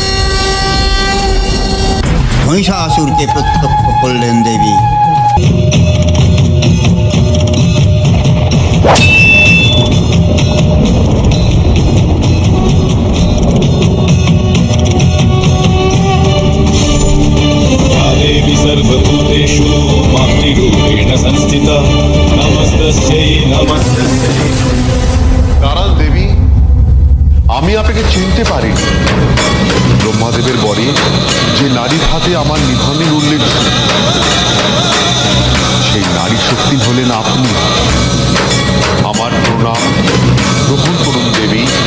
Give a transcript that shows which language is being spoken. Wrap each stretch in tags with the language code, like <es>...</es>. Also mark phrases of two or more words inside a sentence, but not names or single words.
<bn>মহিষাসুরকে প্রত্যক্ষ করলেন দেবী।</bn> <sa>देवी सर्वभूतेषु मातृरूपेण संस्थिता नमस्तस्यै नमस्तस्यै।</sa> <bn>দাঁড়ান দেবী, আমি আপনাকে চিনতে পারিনি। ব্রহ্মাদেবের বরে যে নারীর হাতে আমার নিধনের উল্লেখ ছিল, সেই নারী শক্তি হলেন আপনি। আমার প্রণাম গ্রহণ করুন দেবী।</bn>